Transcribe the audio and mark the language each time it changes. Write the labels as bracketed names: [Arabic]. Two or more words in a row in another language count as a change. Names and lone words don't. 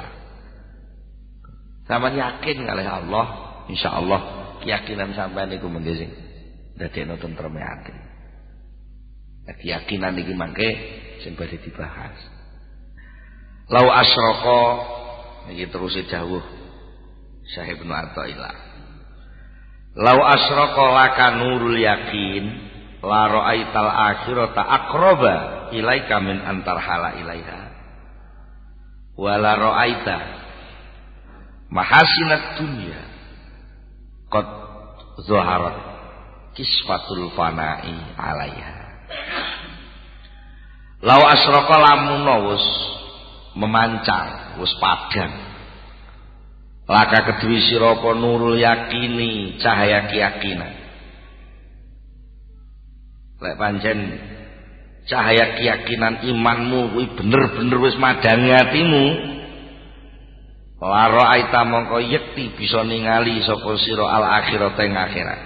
[Javanese] Sampeyan yakin kalih Allah, insyaallah keyakinan sampean niku mengke sing dadekno tentreme ati. Keyakinan iki mangke sing badhe dibahas. [Arabic] لو أشرق [Javanese] iki terus dawuh Syekh Ibnu Athaillah. [Arabic] لو أشرق لك نور اليقين لرأيت الآخرة أقرب إليك من أن ترحل إليها. ولرأيت محاسن الدنيا قد ظهرت كسفة الفناء عليها. لو أشرق [Javanese] lamun wis memancar wis padhang laka kedue sira apa [Arabic] نور اليقين [Javanese] cahaya keyakinan. Lek pancen cahaya keyakinan imanmu kuwi bener-bener wis madangi atimu, [Arabic] لرأيت [Javanese] mongko yekti bisa ningali sapa sira [Arabic] الآخرة [Javanese] ing akhirat.